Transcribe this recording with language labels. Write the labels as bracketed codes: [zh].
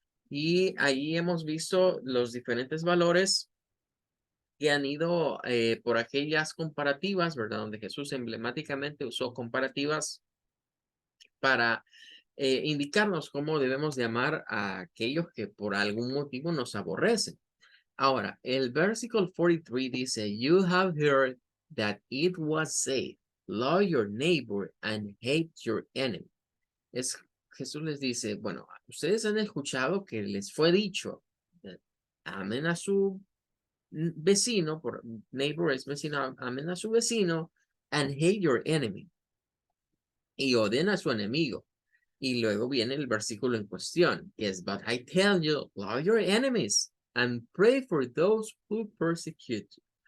[es] Y ahí hemos visto los diferentes valores que han ido por aquellas comparativas, ¿verdad? Donde Jesús emblemáticamente usó comparativas para indicarnos cómo debemos de amar a aquellos que por algún motivo nos aborrecen. Ahora, el versículo 43 dice, [en] "You have heard that it was said, love your neighbor and hate your enemy." [es] Es, Jesús les dice, bueno, ustedes han escuchado que les fue dicho, amen a su vecino, por neighbor es vecino, amen a su vecino, [en] and hate your enemy. [es] Y odien a su enemigo. Y luego viene el versículo en cuestión, que es, [en] "But I tell you, love your enemies and pray for those who persecute you."